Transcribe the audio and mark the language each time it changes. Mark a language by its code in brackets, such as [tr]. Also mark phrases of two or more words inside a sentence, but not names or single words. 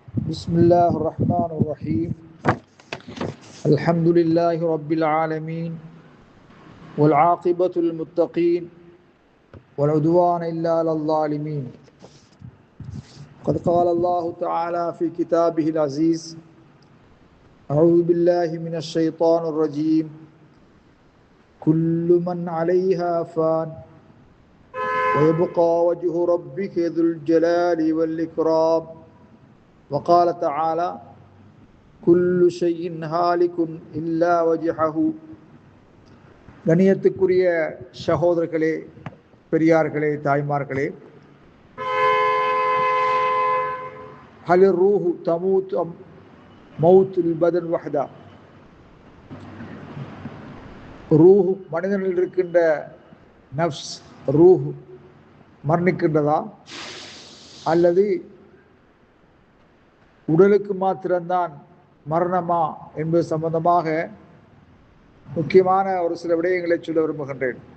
[ar] بسم الله الرحمن الرحيم الحمد لله رب العالمين والعاقبة للمتقين والعدوان إلا على الظالمين قد قال الله تعالى في كتابه العزيز أعوذ بالله من الشيطان الرجيم كل من عليها فان ويبقى وجه ربك ذو الجلال والإكرام وقال تعالى كل شيء هالك إلا وجهه. [ta] கண்ணியத்துக்குரிய சகோதரர்களே, பெரியார்களே, தாய்மார்களே, [ar] هل الروح تموت موت البدن وحده, [ta] ரூஹு மனிதனில் இருக்கின்ற [ar] نفس روح [ta] மரணிக்கின்றதா அல்லது உடலுக்கு மாத்திரம்தான் மரணமா என்பது சம்பந்தமாக முக்கியமான ஒரு சில விடயங்களை சொல்ல விரும்புகின்றேன்.